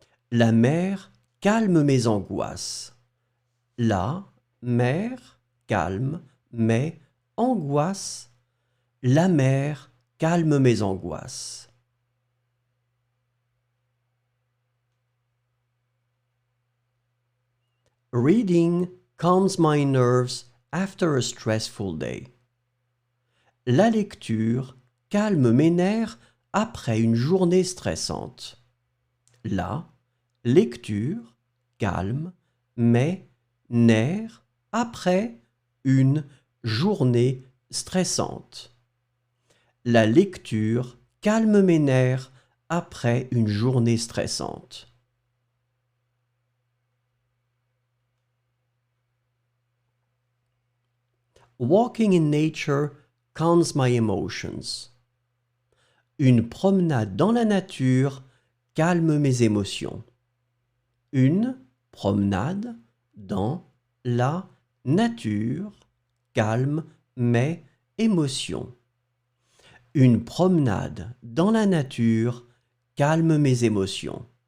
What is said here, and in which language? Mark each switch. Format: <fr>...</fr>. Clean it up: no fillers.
<fr>La mer calme mes angoisses. La mer calme mes angoisses. La mer calme mes angoisses.</fr> <en>Reading calms my nerves after a stressful day.</en> <fr>La lecture calme mes nerfs après une journée stressante. La lecture calme mes nerfs après une journée stressante. La lecture calme mes nerfs après une journée stressante.</fr> <en>Walking in nature calms my emotions.</en> <fr>Une promenade dans la nature calme mes émotions. Une promenade dans la nature calme mes émotions. Une promenade dans la nature calme mes émotions.</fr>